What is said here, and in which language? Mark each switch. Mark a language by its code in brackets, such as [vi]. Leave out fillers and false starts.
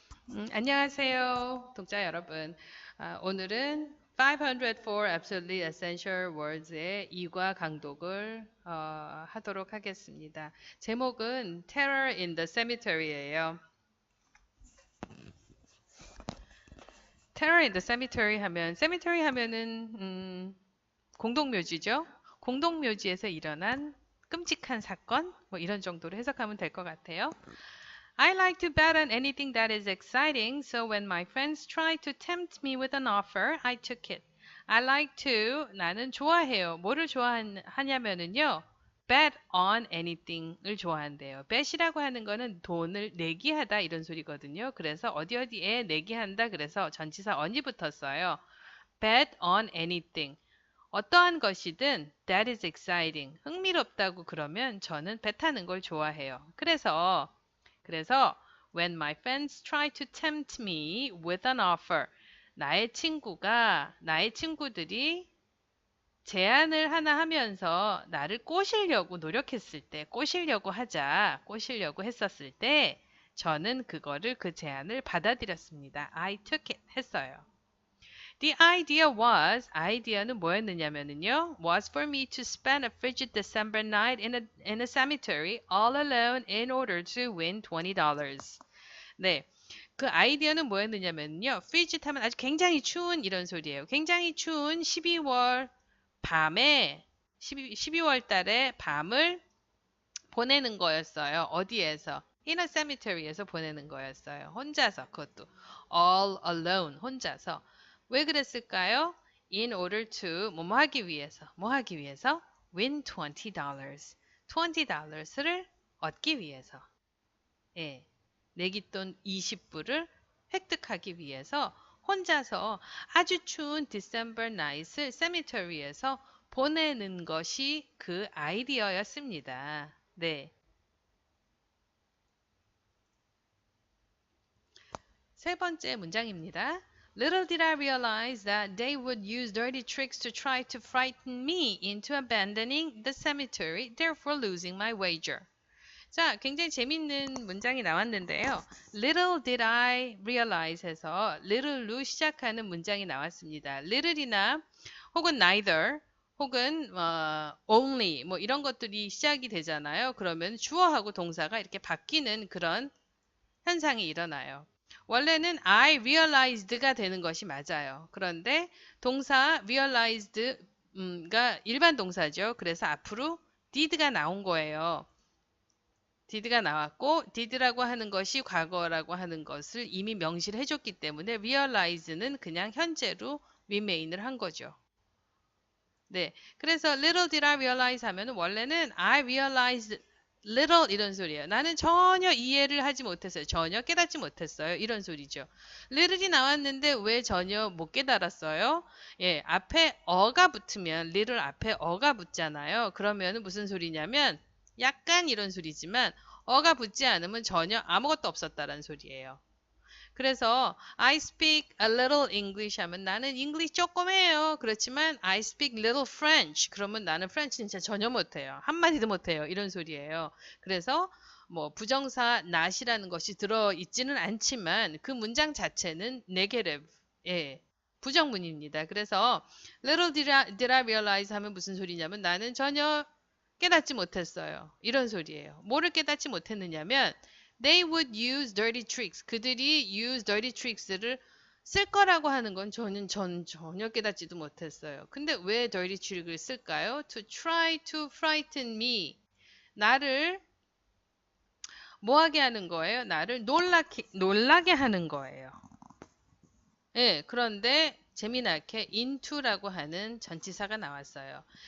[ko] 안녕하세요, 독자 여러분. 오늘은 504 Absolutely Essential Words의 이과 강독을 하도록 하겠습니다. 제목은 Terror in the Cemetery예요. Terror in the Cemetery 하면, cemetery 하면은 공동묘지죠. 공동묘지에서 일어난 끔찍한 사건, 뭐 이런 정도로 해석하면 될 것 같아요. [en] I like to bet on anything that is exciting, so when my friends tried to tempt me with an offer, I took it. [ko] I like to, 나는 좋아해요. 뭐를 좋아하냐면은요, bet on anything을 좋아한대요. bet이라고 하는 거는 돈을 내기하다 이런 소리거든요. 그래서 어디 어디에 내기한다 그래서 전치사 on이 붙었어요. [en] bet on anything. [ko] 어떠한 것이든 [en] that is exciting. [ko] 흥미롭다고 그러면 저는 bet하는 걸 좋아해요. 그래서 [en] when my friends try to tempt me with an offer, [ko] 나의 친구들이 제안을 하나 하면서 나를 꼬시려고 노력했을 때, 꼬시려고 했었을 때, 저는 그 제안을 받아들였습니다. [en] I took it [ko] 했어요. idea는 뭐였느냐면요. [en] was for me to spend a frigid December night in a cemetery all alone in order to win $20. [ko] 네. 그 아이디어는 뭐였느냐면요. frigid 하면 아주 굉장히 추운 이런 소리예요. 굉장히 추운 12월 밤에 12월 달에 밤을 보내는 거였어요. 어디에서? [en] In a cemetery [ko] 에서 보내는 거였어요. 혼자서 그것도 [en] all alone [ko] 혼자서. 왜 그랬을까요? [en] In order to [ko] 뭐 하기 위해서 [en] win $20. [ko] $20를 얻기 위해서. 예. 내기돈 20불을 획득하기 위해서 혼자서 아주 추운 디셈버 나잇을 세미터리에서 보내는 것이 그 아이디어였습니다. 네. 세 번째 문장입니다. [en] Little did I realize that they would use dirty tricks to try to frighten me into abandoning the cemetery, therefore losing my wager. [ko] 자, 굉장히 재밌는 문장이 나왔는데요. [en] Little did I realize [ko] 해서 little로 시작하는 문장이 나왔습니다. little이나 혹은 neither 혹은 only 뭐 이런 것들이 시작이 되잖아요. 그러면 주어하고 동사가 이렇게 바뀌는 그런 현상이 일어나요. 원래는 I realized가 되는 것이 맞아요. 그런데 동사 realized가 일반 동사죠. 그래서 앞으로 did가 나온 거예요. did가 나왔고 did라고 하는 것이 과거라고 하는 것을 이미 명시를 해줬기 때문에 realize는 그냥 현재로 remain을 한 거죠. 네, 그래서 [en] little did I realize [ko] 하면 원래는 [en] I realized little [ko] 이런 소리예요. 나는 전혀 이해를 하지 못했어요. 전혀 깨닫지 못했어요. 이런 소리죠. little이 나왔는데 왜 전혀 못 깨달았어요? 예, 앞에 어가 붙으면 little 앞에 어가 붙잖아요. 그러면 무슨 소리냐면 약간 이런 소리지만 어가 붙지 않으면 전혀 아무것도 없었다는 소리예요. 그래서 [en] I speak a little English [ko] 하면 나는 English 조금 해요. [en] 그렇지만 I speak little French. [ko] 그러면 나는 프렌치 진짜 전혀 못해요. 한마디도 못해요. 이런 소리예요. 그래서 뭐 부정사 not이라는 것이 들어있지는 않지만 그 문장 자체는 negative, 예, 부정문입니다. 그래서 [en] little did I realize [ko] 하면 무슨 소리냐면 나는 전혀 깨닫지 못했어요. 이런 소리예요. 뭐를 깨닫지 못했느냐면 [en] They would use dirty tricks. [ko] 그들이 [en] use dirty tricks [ko] 를 쓸 거라고 하는 건 전 전혀 깨닫지도 못했어요. 근데 왜 dirty trick을 쓸까요? [en] To try to frighten me. [ko] 나를 뭐하게 하는 거예요? 나를 놀라게 하는 거예요. 예, 그런데 재미나게 into라고 하는 전치사가 나왔어요.